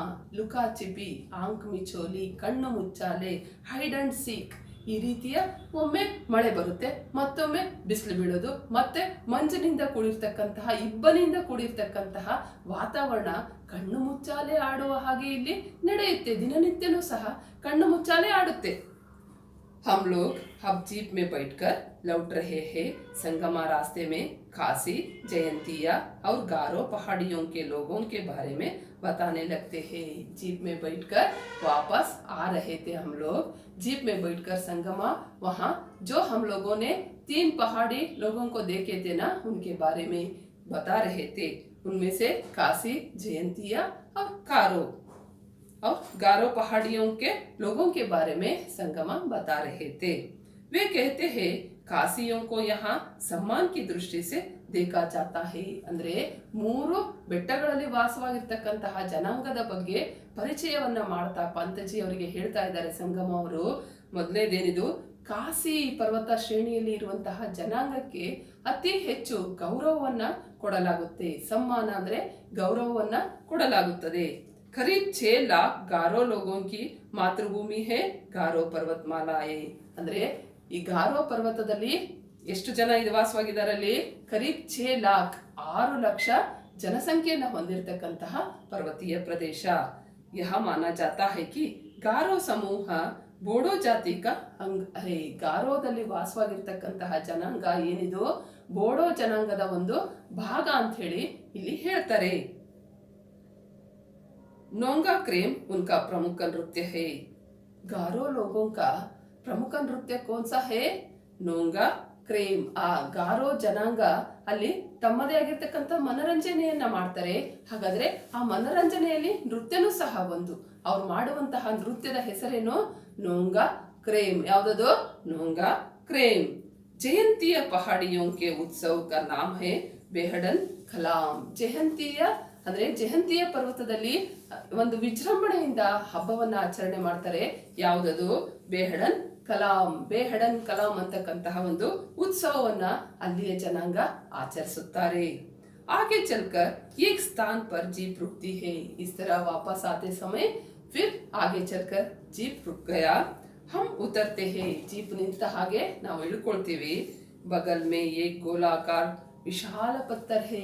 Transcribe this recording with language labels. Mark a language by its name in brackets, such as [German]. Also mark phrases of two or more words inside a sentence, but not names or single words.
[Hindi] लुका छिपी, आँख मिचौली, [Kannada] ಕಣ್ಣು ಮುಚ್ಚಾಲೆ, [English] hide and seek, [Kannada] ಈ ರೀತಿಯ ಒಮ್ಮೆ ಮಳೆ ಬರುತ್ತೆ, ಮತ್ತೊಮ್ಮೆ ಬಿಸಿಲು ಬೀಳೋದು, ಮತ್ತೆ ಮಂಜಿನಿಂದ ಕೂಡಿರ್ತಕ್ಕಂತಹ ಇಬ್ಬನಿಂದ ಕೂಡಿರ್ತಕ್ಕಂತಹ ವಾತಾವರಣ ಕಣ್ಣು ಮುಚ್ಚಾಲೆ ಆಡುವ ಹಾಗೆ ಇಲ್ಲಿ ನಡೆಯುತ್ತೆ. ದಿನನಿತ್ಯನೂ ಸಹ ಕಣ್ಣು ಮುಚ್ಚಾಲೆ ಆಡುತ್ತೆ. [Hindi] हम लोग अब जीप में बैठकर लौट रहे हैं. संगमा रास्ते में खासी, जयंतिया और गारो पहाड़ियों के लोगों के बारे में बताने लगते हैं. जीप में बैठकर वापस आ रहे थे हम लोग. जीप में बैठकर संगमा, वहाँ जो हम लोगों ने 3 पहाड़ी लोगों को देखे थे ना, उनके बारे में बता रहे थे. उनमें से काशी, जयंतिया और गारो पहाड़ियों के लोगों के बारे में संगमा बता रहे थे. वे कहते हैं कासियों को यहाँ सम्मान की दृष्टि से देखा जाता है. [Kannada] ಅಂದ್ರೆ 3 ಬೆಟ್ಟಗಳಲ್ಲಿ ವಾಸವಾಗಿರ್ತಕ್ಕಂತಹ ಜನಾಂಗದ ಬಗ್ಗೆ ಪರಿಚಯವನ್ನ ಮಾಡ್ತಾ ಪಂತಜಿ ಅವರಿಗೆ ಹೇಳ್ತಾ ಇದ್ದಾರೆ ಸಂಗಮ ಅವರು. ಮೊದಲನೇದೇನಿದು? ಕಾಸಿ ಪರ್ವತ ಶ್ರೇಣಿಯಲ್ಲಿ ಇರುವಂತಹ ಜನಾಂಗಕ್ಕೆ ಅತಿ ಹೆಚ್ಚು ಗೌರವವನ್ನ ಕೊಡಲಾಗುತ್ತೆ. ಸಮ್ಮಾನ ಅಂದ್ರೆ ಗೌರವವನ್ನ ಕೊಡಲಾಗುತ್ತದೆ. [Hindi] करीब 6 लाख गारो लोगों की मातृभूमि है गारो पर्वतमालाए. [Kannada] ಅಂದ್ರೆ ಈ ಗಾರೋ ಪರ್ವತದಲ್ಲಿ ಎಷ್ಟು ಜನ ಇದು ವಾಸವಾಗಿದ್ದಾರಲ್ಲಿ? [Hindi] करीब 6 लाख, [Kannada] 6 ಲಕ್ಷ ಜನಸಂಖ್ಯೆಯನ್ನ ಹೊಂದಿರತಕ್ಕಂತಹ ಪರ್ವತೀಯ ಪ್ರದೇಶ. [Hindi] यह माना जाता है कि गारो समूह बोडो जाति का अंग है. [Kannada] ಗಾರೋದಲ್ಲಿ ವಾಸವಾಗಿರ್ತಕ್ಕಂತಹ ಜನಾಂಗ ಏನಿದು ಬೋಡೋ ಜನಾಂಗದ ಒಂದು ಭಾಗ ಅಂತ ಹೇಳಿ ಇಲ್ಲಿ ಹೇಳ್ತಾರೆ. [Hindi] नोंगा क्रेम उनका प्रमुख नृत्य है. गारो लोगों का प्रमुख नृत्य कौन सा है? नोंगा ಕ್ರೇಮ್. [Kannada] ಆ ಗಾರೋ ಜನಾಂಗ ಅಲ್ಲಿ ತಮ್ಮದೇ ಆಗಿರ್ತಕ್ಕಂಥ ಮನರಂಜನೆಯನ್ನ ಮಾಡ್ತಾರೆ. ಹಾಗಾದ್ರೆ ಆ ಮನರಂಜನೆಯಲ್ಲಿ ನೃತ್ಯನೂ ಸಹ ಒಂದು. ಅವ್ರು ಮಾಡುವಂತಹ ನೃತ್ಯದ ಹೆಸರೇನು? ನೋಂಗಾ ಕ್ರೇಮ್. ಯಾವ್ದದು? [Hindi] ನೋಂಗಾ ಕ್ರೇಮ್. ಜಯಂತಿಯ ಪಹಾಡಿಯೋं के उत्सव का नाम है बेहडन कलाम. [Kannada] ಜಯಂತಿಯ ಅಂದ್ರೆ ಜಯಂತಿಯ ಪರ್ವತದಲ್ಲಿ ಒಂದು ವಿಜೃಂಭಣೆಯಿಂದ ಹಬ್ಬವನ್ನ ಆಚರಣೆ ಮಾಡ್ತಾರೆ. ಯಾವುದದು? ಬೇಹಡನ್ ಕಲಾಂ. ಬೇಹಡನ್ ಕಲಾಂ ಅಂತಕ್ಕಂತಹ ಒಂದು ಉತ್ಸವವನ್ನ ಅಲ್ಲಿಯ ಜನಾಂಗ ಆಚರಿಸುತ್ತಾರೆ. [Hindi] आगे चलकर एक स्थान पर जीप रुकती है. इस तरह वापस आते समय फिर आगे चलकर जीप रुक गया। हम उतरते हैं, [Kannada] जीप ನಿಂತ ಹಾಗೆ ನಾವು ಇಳ್ಕೊಳ್ತೀವಿ। [Hindi] बगल में एक गोलाकार विशाल पत्थर है।